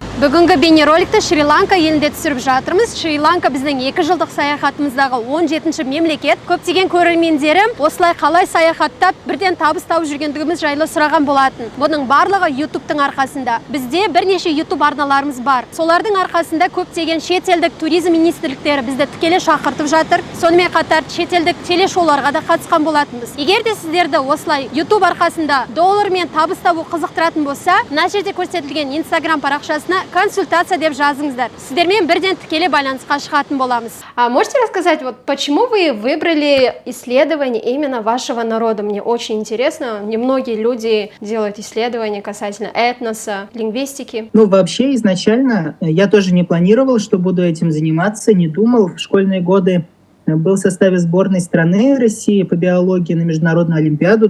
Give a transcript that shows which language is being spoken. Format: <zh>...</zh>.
<kk>Бүгінгі бейнероликті Шри-Ланка елінде түсіріп жатырмыз. Шри-Ланка біздің 2 жылдық саяхатымыздағы 17-ші мемлекет. Көптеген көрермендерім осылай қалай саяхаттап, бірден табыс тауып жүргендігіміз жайлы сұраған болатын. Бұның барлығы YouTube-тың арқасында. Бізде бірнеше YouTube арналарымыз бар. Солардың арқасында көптеген шетелдік туризм министрліктері бізді тікелей шақыртып жатыр. Сонымен қатар шетелдік телешоуларға да қатысқан болатынбыз. Егер де сіздерді осылай YouTube арқасында доллармен табыс табу қызықтыратын болса, мына жерде көрсетілген Instagram парақшасына консультация деп жазыңыздар. Сіздермен бірден тікелей байланысқа шығатын боламыз.</kk> <ru>Можете рассказать, почему вы выбрали исследование именно вашего народа? Мне очень интересно. Немногие люди делают исследования касательно этноса, лингвистики. Вообще, изначально я тоже не планировал, что буду этим заниматься, не думал. В школьные годы был в составе сборной страны России по биологии на международную олимпиаду.</ru>